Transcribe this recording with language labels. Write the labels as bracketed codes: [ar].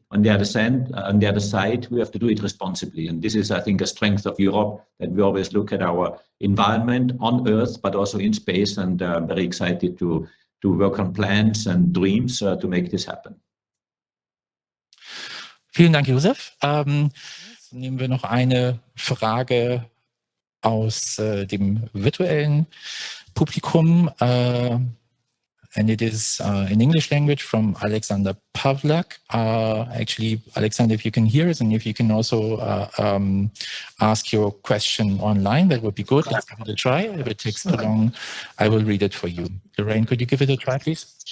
[en] On the other side, we have to do it responsibly. And this is, I think, a strength of Europe, that we always look at our environment on Earth, but also in space. And I'm very excited to work on plans and dreams to make this happen. [de] Vielen Dank, Josef. Nehmen wir noch eine Frage aus dem virtuellen Publikum. [en] And it is in English language from Alexander Pavlak. Actually, Alexander, if you can hear us and if you can also ask your question online, that would be good. Let's give it a try. If it takes too long, I will read it for you. Lorraine, could you give it a try, please?